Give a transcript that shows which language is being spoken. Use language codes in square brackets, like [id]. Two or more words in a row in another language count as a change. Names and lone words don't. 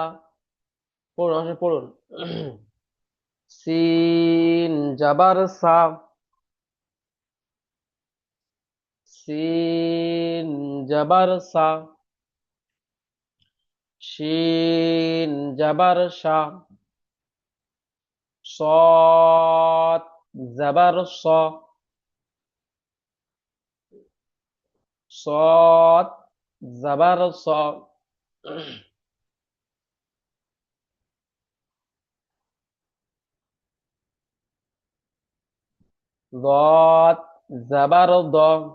[bn] পড়ুন, আমার সঙ্গে পড়ুন। [ar] سين زبر سا. سين زبر سا. شين زبر شا. صاد زبر صا. صاد زبر صا. ضاد زبر ضا.